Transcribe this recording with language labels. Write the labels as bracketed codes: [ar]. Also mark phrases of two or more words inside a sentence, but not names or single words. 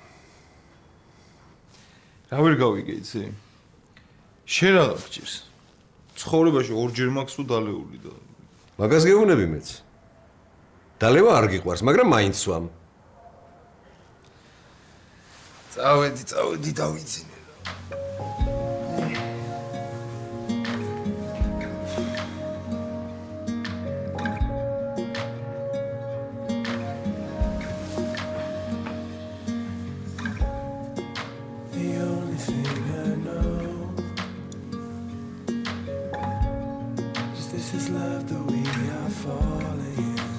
[ka] რა ვერ გავიგე იცი? შენ რა გჭირს? ცხოვრებაში ორჯერ მაქვს თუ დალეული და მაგას გეუბნები მეც. დალევა არ გიყვარს, მაგრამ მაინც ვამ. წავედი, დავიცინე. [en] The only thing I know is this is love that we are falling in.